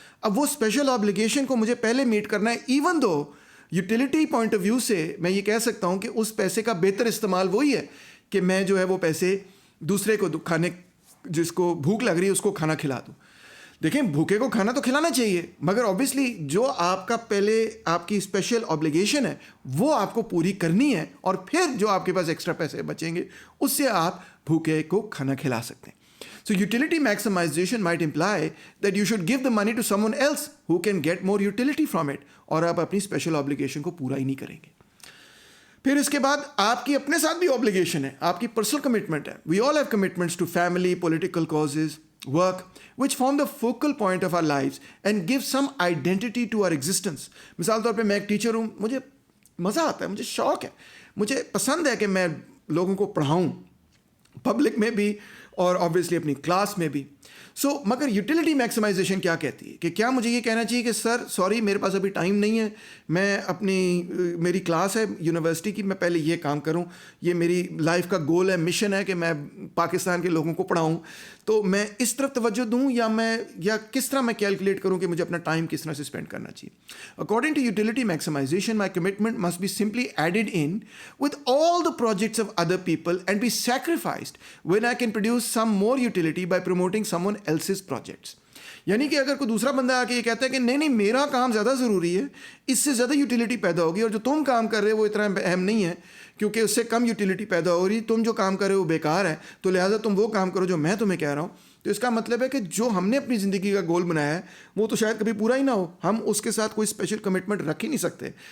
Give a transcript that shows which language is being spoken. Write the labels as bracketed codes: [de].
[ur] اب وہ special obligation کو مجھے پہلے میٹ کرنا ہے، even though utility point of view سے میں یہ کہہ سکتا ہوں کہ اس پیسے کا بہتر استعمال وہی ہے کہ میں جو ہے وہ پیسے دوسرے کو کھانے، جس کو بھوک لگ رہی ہے اس کو کھانا کھلا دوں. دیکھیں بھوکے کو کھانا تو کھلانا چاہیے، مگر اوبیسلی جو آپ کا پہلے آپ کی اسپیشل آبلیگیشن ہے وہ آپ کو پوری کرنی ہے، اور پھر جو آپ کے پاس ایکسٹرا پیسے بچیں گے اس سے آپ بھوکے کو کھانا کھلا سکتے ہیں. [en] So utility maximization might imply that you should give the money to someone else who can get more utility from it, [ur] اور آپ اپنی اسپیشل آبلیگیشن کو پورا ہی نہیں کریں گے. پھر اس کے بعد آپ کی اپنے ساتھ بھی آبلیگیشن ہے، آپ کی پرسنل کمٹمنٹ ہے. [en] We all have commitments to family, political causes, work which form the focal point of our lives and give some identity to our existence. [ur] مثال طور پہ میں ایک ٹیچر ہوں، مجھے مزہ آتا ہے، مجھے شوق ہے، مجھے پسند ہے کہ میں لوگوں کو پڑھاؤں، پبلک میں بھی اور آبویسلی اپنی کلاس میں بھی. سو مگر یوٹیلیٹی میکسیمائزیشن کیا کہتی ہے کہ کیا مجھے یہ کہنا چاہیے کہ سر سوری میرے پاس ابھی ٹائم نہیں ہے, میں میری کلاس ہے یونیورسٹی کی, میں پہلے یہ کام کروں, یہ میری لائف کا گول ہے, مشن ہے کہ میں پاکستان کے لوگوں کو پڑھاؤں, تو میں اس طرف توجہ دوں یا کس طرح میں کیلکولیٹ کروں کہ مجھے اپنا ٹائم کس طرح سے اسپینڈ کرنا چاہیے. [en] According to utility maximization my commitment must be simply added in with all the projects of other people and be sacrificed when I can produce some more utility by promoting someone else's projects. [ur] یعنی کہ اگر کوئی دوسرا بندہ آ کے یہ کہتا ہے کہ نہیں میرا کام زیادہ ضروری ہے, اس سے زیادہ یوٹیلیٹی پیدا ہوگی, اور جو تم کام کر رہے ہو وہ اتنا اہم نہیں ہے کیونکہ اس سے کم یوٹیلیٹی پیدا ہو رہی, تم جو کام کر رہے ہو وہ بیکار ہے, تو لہٰذا تم وہ کام کرو جو میں تمہیں کہہ رہا ہوں. تو اس کا مطلب ہے کہ جو ہم نے اپنی زندگی کا گول بنایا ہے وہ تو شاید کبھی پورا ہی نہ ہو, ہم اس کے ساتھ کوئی اسپیشل کمٹمنٹ رکھ ہی نہیں سکتے.